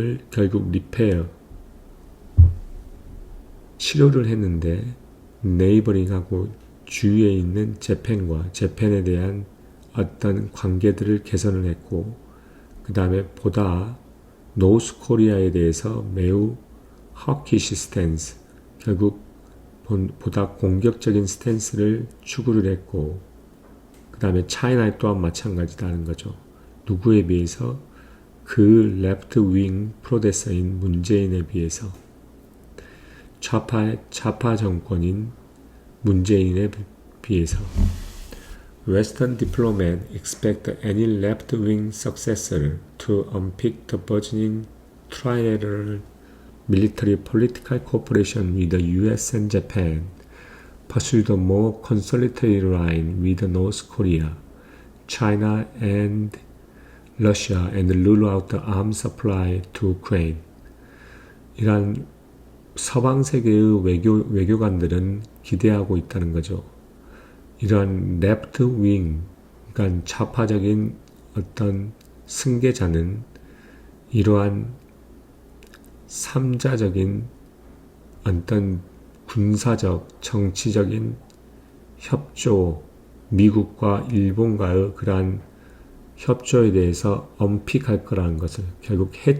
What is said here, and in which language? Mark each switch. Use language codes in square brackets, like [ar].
[ko] 결국 치료를 했는데, 네이버링하고 주위에 있는 재팬에 대한 어떤 관계들을 개선을 했고, 그 다음에 보다 노스 코리아에 대해서 매우 hawkish 스탠스, 결국 보다 공격적인 스탠스를 추구를 했고, 그 다음에 차이나 또한 마찬가지다는 거죠. 누구에 비해서? 그 레프트 윙 프로데서인 문재인에 비해서, 좌파 정권인 문재인에 비해서. [en] Western diplomats expect any left-wing successor to unpick the burgeoning trilateral military political cooperation with the US and Japan, pursue the more consolidatory line with North Korea, China and Russia, and rule out the arms supply to Ukraine. [ko] 이란 서방 세계의 외교관들은 기대하고 있다는 거죠. 이러한 레프트 윙, 그러니까 좌파적인 어떤 승계자는 이러한 삼자적인 어떤 군사적, 정치적인 협조, 미국과 일본과의 그러한 협조에 대해서 엄픽할 거라는 것을 결국